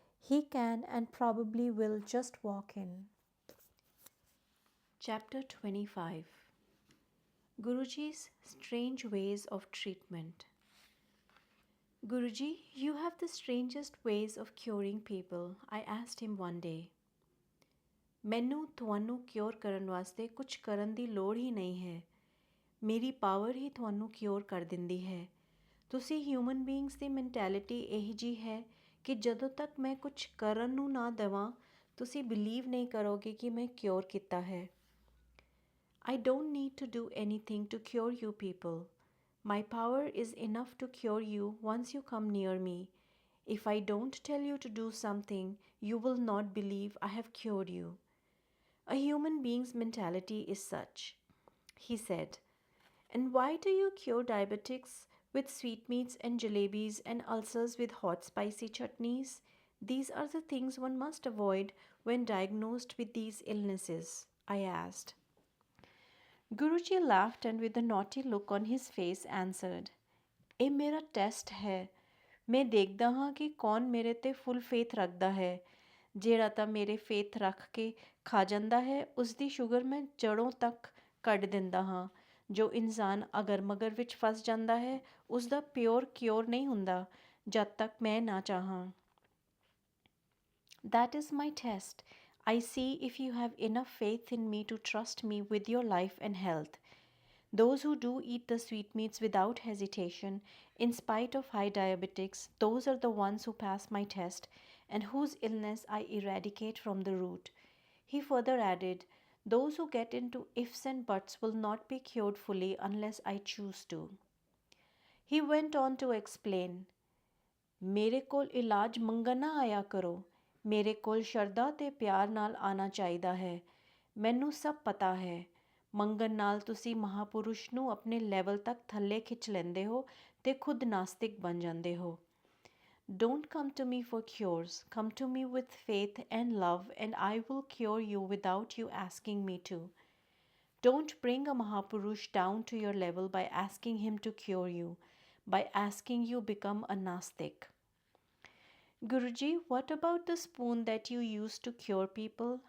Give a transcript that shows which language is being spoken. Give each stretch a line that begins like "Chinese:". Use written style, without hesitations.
English: He can and probably will just walk in. Chapter 25. Guruji's Strange Ways of Treatment. "Guruji, you have the strangest ways of curing people," I asked him one day.
Punjabi: "ਮੈਨੂੰ ਤੁਹਾਨੂੰ cure ਕਰਨ ਵਾਸਤੇ ਕੁਝ ਕਰਨ ਦੀ ਲੋੜ ਹੀ ਨਹੀਂ ਹੈ। ਮੇਰੀ ਪਾਵਰ ਹੀ ਤੁਹਾਨੂੰ ਕਿਉਰ ਕਰ ਦਿੰਦੀ ਹੈ। ਤੁਸੀਂ ਹਿਊਮਨ ਬੀਇੰਗਸ ਦੀ ਮੈਂਟੈਲਿਟੀ ਇਹੋ ਜਿਹੀ ਹੈ ਕਿ ਜਦੋਂ ਤੱਕ ਮੈਂ ਕੁਝ ਕਰਨ ਨੂੰ ਨਾ ਦੇਵਾਂ, ਤੁਸੀਂ ਬਿਲੀਵ ਨਹੀਂ ਕਰੋਗੇ ਕਿ ਮੈਂ ਕਿਉਰ ਕੀਤਾ ਹੈ।
English: I don't need to do anything to cure you people. My power is enough to cure you once you come near me. If I don't tell you to do something, you will not believe I have cured you. A human being's mentality is such," he said. "And why do you cure diabetics with sweetmeats and jalebis and ulcers with hot spicy chutneys? These are the things one must avoid when diagnosed with these illnesses," I asked. Guruji laughed and with a naughty look on his face answered,
Punjabi: "ਇਹ ਮੇਰਾ test ਹੈ। ਮੈਂ ਦੇਖਦਾ ਹਾਂ ਕਿ ਕੌਣ ਮੇਰੇ 'ਤੇ ਫੁੱਲ ਫੇਥ ਰੱਖਦਾ ਹੈ। ਜਿਹੜਾ ਤਾਂ ਮੇਰੇ ਫੇਥ ਰੱਖ ਕੇ ਖਾ ਜਾਂਦਾ ਹੈ, ਉਸ ਦੀ ਸ਼ੂਗਰ ਮੈਂ ਜੜ੍ਹੋਂ ਤੱਕ ਕੱਢ ਦਿੰਦਾ ਹਾਂ। ਜੋ ਇਨਸਾਨ ਅਗਰ ਮਗਰ ਵਿੱਚ ਫਸ ਜਾਂਦਾ ਹੈ, ਉਸ ਦਾ ਪਿਓਰ ਕਿਓਰ ਨਹੀਂ ਹੁੰਦਾ ਜਦ ਤੱਕ ਮੈਂ ਨਾ ਚਾਹਾਂ।
English: That is my test. I see if you have enough faith in me to trust me with your life and health. Those who do eat the sweetmeats without hesitation, in spite of high diabetics, those are the ones who pass my test and whose illness I eradicate from the root. He further added, those who get into ifs and buts will not be cured fully unless I choose to. He went on to explain,
Punjabi: ਮੇਰੇ ਕੋਲ ਇਲਾਜ ਮੰਗਣ ਨਾ ਆਇਆ ਕਰੋ, ਮੇਰੇ ਕੋਲ ਸ਼ਰਧਾ ਤੇ ਪਿਆਰ ਨਾਲ ਆਉਣਾ ਚਾਹੀਦਾ ਹੈ। ਮੈਨੂੰ ਸਭ ਪਤਾ ਹੈ, ਮੰਗਣ ਨਾਲ ਤੁਸੀਂ ਮਹਾਪੁਰਸ਼ ਨੂੰ ਆਪਣੇ ਲੈਵਲ ਤੱਕ ਥੱਲੇ ਖਿੱਚ ਲੈਂਦੇ ਹੋ ਤੇ ਖੁਦ ਨਾਸਤਿਕ ਬਣ ਜਾਂਦੇ ਹੋ।
English: Don't come to me for cures. Come to me with faith and love, and I will cure you without you asking me to. Don't bring a Mahapurush down to your level by asking him to cure you. By asking you become a Nastik. Guruji, what about the spoon that you use to cure people?